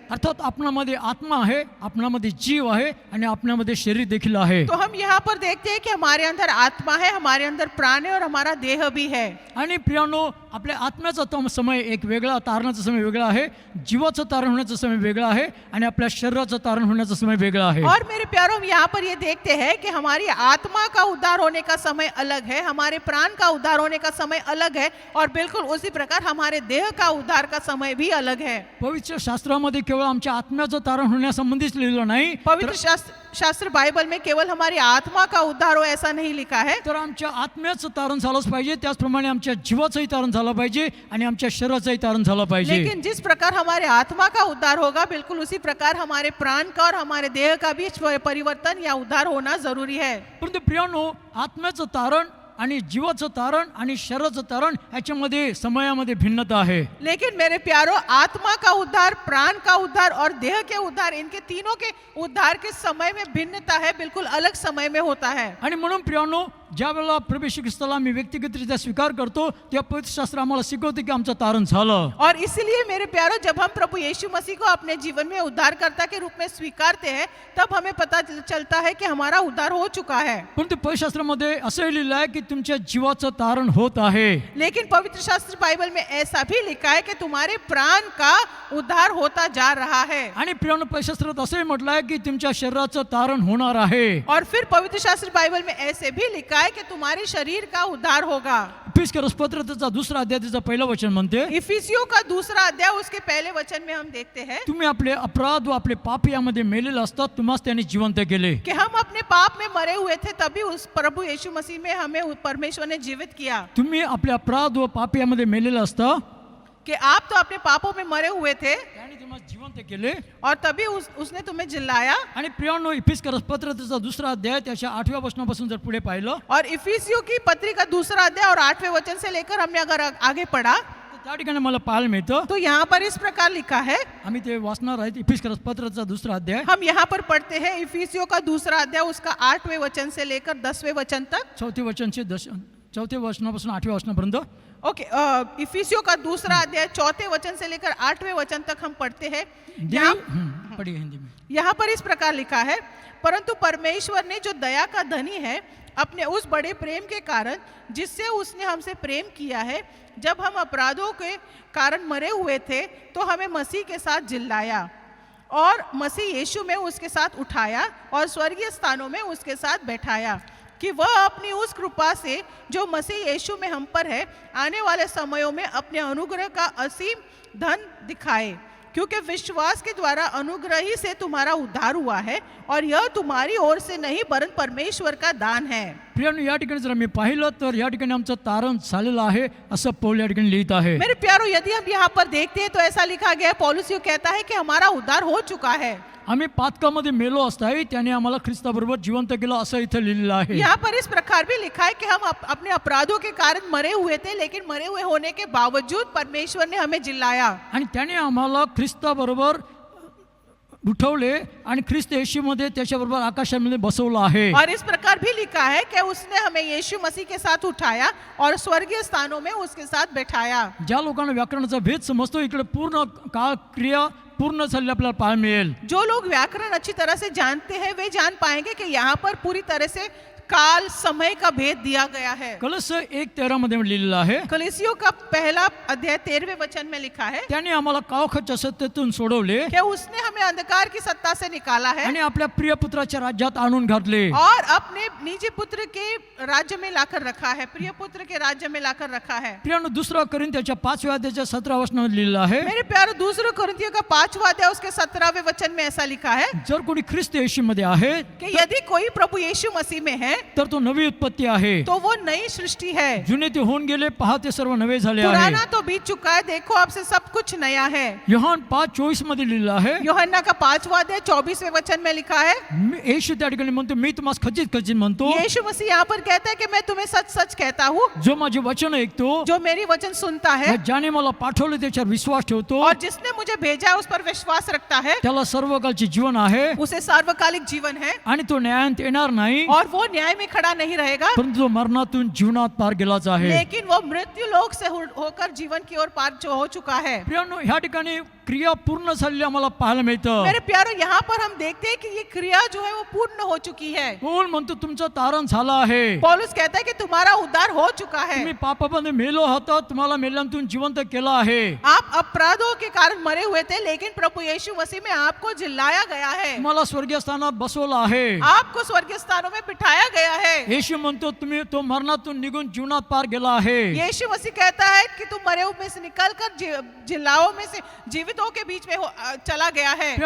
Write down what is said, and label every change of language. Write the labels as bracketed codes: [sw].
[mr] अर्थात आपणामध्ये आत्मा आहे, आपणामध्ये जीव आहे आणि आपणामध्ये शरीर देखील आहे. [hi] तो हम यहाँ पर देखते हैं कि हमारे अंदर आत्मा है, हमारे अंदर प्राण है और हमारा देह भी है। [mr] आणि प्रियानो, आपल्या आत्म्याचा तो समय एक वेगळा, तारणाचा समय वेगळा आहे, जीवाचं तारण होण्याचा समय वेगळा आहे आणि आपल्या शरीराचं तारण होण्याचा समय वेगळा आहे. [hi] और मेरे प्यारों, हम यहाँ पर ये देखते हैं कि हमारी आत्मा का उद्धार होने का समय अलग है, हमारे प्राण का उद्धार होने का समय अलग है और बिल्कुल उसी प्रकार हमारे देह का उद्धार का समय भी अलग है। [mr] पवित्र शास्त्रामध्ये केवळ आमच्या आत्म्याचं तारण होण्यासंबंधीच लिहिलं नाही, [hi] पवित्र शास्त्र बाइबल में केवल हमारी आत्मा का उद्धार हो ऐसा नहीं लिखा है, [mr] तर आमच्या आत्म्याचं तारण झालंच पाहिजे, त्याचप्रमाणे आमच्या जीवाचंही तारण झालं पाहिजे आणि आमच्या शरीराचंही तारण झालं पाहिजे. [hi] लेकिन जिस प्रकार हमारे आत्मा का उद्धार होगा बिल्कुल उसी प्रकार हमारे प्राण का और हमारे देह का भी परिवर्तन या उद्धार होना जरूरी है। [mr] परंतु प्रियानो, आत्म्याचं तारण आणि जीवाचं तारण आणि शरीराचं तारण याच्यामध्ये समयामध्ये भिन्नता आहे. [hi] लेकिन मेरे प्यारो, आत्मा का उद्धार, प्राण का उद्धार और देह के उद्धार, इनके तीनों के उद्धार के समय में भिन्नता है, बिल्कुल अलग समय में होता है। [mr] आणि म्हणून प्रियानो, ज्या वेळेला प्रभू येशू ख्रिस्ताला आम्ही व्यक्तिगतरित्या स्वीकार करतो तेव्हा पवित्र शास्त्र आम्हाला शिकवते की आमचं तारण झालं. [hi] और इसलिए मेरे प्यारो, जब हम प्रभु यीशु मसीह को अपने जीवन में उद्धारकर्ता के रूप में स्वीकारते हैं तब हमें पता चलता है कि हमारा उद्धार हो चुका है। [mr] परंतु पवित्र शास्त्रामध्ये असं लिहिलं आहे की तुमच्या जीवाचं तारण होत आहे. [hi] लेकिन पवित्र शास्त्र बाइबल में ऐसा भी लिखा है कि तुम्हारे प्राण का उद्धार होता जा रहा है। [mr] आणि प्रियानो, पवित्र शास्त्रात असंही म्हटलं आहे की तुमच्या शरीराचं तारण होणार आहे. [hi] और फिर पवित्र शास्त्र बाइबल में ऐसे भी लिखा है कि तुम्हारे शरीर का उद्धार होगा। [mr] इफिसियोस पत्र त्याचा 2 अध्याय त्याचं पहिलं वचन म्हणते, [hi] इफिसियों का 2 अध्याय उसके पहले वचन में हम देखते हैं [mr] तुम्ही आपले अपराध व आपले पाप यामध्ये मेलेले असतात, तुम्हास त्याने जिवंत केले. [hi] कि हम अपने पाप में मरे हुए थे, तभी उस प्रभु यीशु मसीह में हमें परमेश्वर ने जीवित किया। [mr] तुम्ही आपले अपराध व पाप यामध्ये मेलेले असता, [hi] कि आप तो अपने पापों में मरे हुए थे [mr] त्याने तुम्हाला जिवंत केले. [hi] और तभी उसने तुम्हें जिलाया। [mr] आणि प्रियानो, इफिसियोस पत्र त्याचा 2 अध्याय त्याच्या 8व्या वचनापासून जर पुढे पाहिलं [hi] और इफिसियों की पत्री का 2 अध्याय और 8वें वचन से लेकर हमने अगर आगे पढ़ा [mr] तर त्या ठिकाणी मला पाहायला मिळतं, [hi] तो यहाँ पर इस प्रकार लिखा है। [mr] आम्ही ते वाचणार आहेत. इफिसियोस पत्राचा 2 अध्याय [hi] हम यहाँ पर पढ़ते हैं इफिसियों का 2 अध्याय उसका 8वें वचन से लेकर 10वें वचन तक। [mr] 4 वचनापासून 8व्या वचनापर्यंत. [hi] ओके, इफिसियों का 2 अध्याय 4 वचन से लेकर 8वें वचन तक हम पढ़ते हैं। पढ़िए हिंदी में. यहाँ पर इस प्रकार लिखा है, परंतु परमेश्वर ने जो दया का धनी है अपने उस बड़े प्रेम के कारण जिससे उसने हमसे प्रेम किया है, जब हम अपराधों के कारण मरे हुए थे तो हमें मसीह के साथ जिलाया और मसीह यीशु में उसके साथ उठाया और स्वर्गीय स्थानों में उसके साथ बैठाया, कि वह अपनी उस कृपा से जो मसीह यीशु में हम पर है आने वाले समयों में अपने अनुग्रह का असीम धन दिखाए, क्योंकि विश्वास के द्वारा अनुग्रह ही से तुम्हारा उद्धार हुआ है और यह तुम्हारी ओर से नहीं वरन परमेश्वर का दान है। [mr] प्रियानो, या ठिकाणी जर मी पाहिलं तर या ठिकाणी आमचं तारण झालेलं आहे असं पौल या ठिकाणी लिहित आहे. [hi] मेरे प्यारो, यदि हम यहाँ पर देखते हैं तो ऐसा लिखा गया है, पौलुस यूं कहता है कि हमारा उद्धार हो चुका है। [mr] आम्ही पातकामध्ये मेलो असताही त्याने आम्हाला ख्रिस्ताबरोबर जिवंत केलं असं इथं लिहिलेलं आहे. [hi] यहाँ पर इस प्रकार भी लिखा है कि हम अपने अपराधों के कारण मरे हुए थे, लेकिन मरे हुए होने के बावजूद परमेश्वर ने हमें जिलाया [mr] आणि त्याने आम्हाला ख्रिस्ताबरोबर उठवले आणि ख्रिस्त येशूमध्ये त्याच्याबरोबर आकाशामध्ये बसवलं आहे. [hi] और इस प्रकार भी लिखा है कि उसने हमें यीशु मसीह के साथ उठाया और स्वर्गीय स्थानों में उसके साथ बैठाया। [mr] ज्या लोकांना व्याकरणाचा भेद समजतो, इकडे पूर्ण काळ क्रिया पूर्ण झालेली आपल्याला पाहायला मिळेल. [hi] जो लोग व्याकरण अच्छी तरह से जानते हैं वे जान पाएंगे कि यहाँ पर पूरी तरह से काल समय का भेद दिया गया है। [mr] कलश 1:13 मध्ये लिहिलेलं आहे, [hi] कलीसियों का पहला अध्याय 13वें वचन में लिखा है [mr] त्याने आम्हाला काळोखाच्या सत्तेतून सोडवले [hi] कि उसने हमें अंधकार की सत्ता से निकाला है [mr] आणि आपल्या प्रिय पुत्राच्या राज्यात आणून घातले. [hi] और अपने निजी पुत्र के राज्य में लाकर रखा है, प्रिय पुत्र के राज्य में लाकर रखा है। [mr] प्रियानो, 2 कोरिंथ्याच्या 5व्या अध्यायाच्या 17 वचनात लिहिलेलं आहे, [hi] मेरे प्यारे, 2 कोरिन्थियों का 5वां अध्याय उसके 17वें वचन में ऐसा लिखा है [mr] जर कोणी ख्रिस्त येशूमध्ये आहे [hi] कि यदि कोई प्रभु यीशु मसीह में है [mr] तर तो नवी उत्पत्ती आहे. [hi] तो वो नई सृष्टि है। [mr] जुने ते होऊन गेले, पहा ते सर्व नवे झाले आहे. [hi] पुराना तो बीत चुका है, देखो अब से सब कुछ नया है। [mr] योहान 5:24 मध्ये लिहिलं आहे. [hi] यूहन्ना का 5वां अध्याय 24वें वचन में लिखा है। [mr] येशू त्या ठिकाणी म्हणतो, मी तुम्हाला खचित खचित म्हणतो, [hi] यीशु मसीह यहाँ पर कहता है कि मैं तुम्हें सच सच कहता हूँ, [mr] जो माझे वचन ऐकतो, [hi] जो मेरी वचन सुनता है [mr] ज्याने मला पाठवले त्याच्यावर विश्वास ठेवतो, [hi] और जिसने मुझे भेजा है उस पर विश्वास रखता है, [mr] त्याला सर्वकालचे जीवन आहे [hi] उसे सार्वकालिक जीवन है [mr] आणि तो न्यायात येणार नाही, [hi] और वो न्याय में खड़ा नहीं रहेगा, [mr] परंतु तो मरणातून जीवनात पार गेलाच आहे. [hi] लेकिन वो मृत्यु लोक से होकर जीवन की ओर पार जो हो चुका है। [mr] प्रियानो, ह्या ठिकाणी क्रिया पूर्ण झालेली आम्हाला पाहायला मिळतं. [hi] मेरे प्यारो, यहाँ पर हम देखते हैं कि ये क्रिया जो है वो पूर्ण हो चुकी है। [mr] पौल म्हणतो तुमचं तारण झालं आहे. [hi] पौलुस कहता है कि तुम्हारा उद्धार हो चुका है। [mr] तुम्ही पापामध्ये मेलो होता, तुम्हाला मेल्यांतून जिवंत केलं आहे. [hi] आप अपराधों के कारण मरे हुए थे, लेकिन प्रभु यीशु मसीह में आपको जिलाया गया है, [mr] तुम्हाला स्वर्गीय स्थानात बसवलं आहे. [hi] आपको स्वर्गीय स्थानों में बिठाया गया है। [mr] येशू म्हणतो तुम्ही तो मरणातून निघून जीवनात पार गेला आहे. [hi] यीशु मसीह कहता है कि तुम मरे हुए में से निकलकर जिलाओं में से जीवितों के बीच में चला गया है।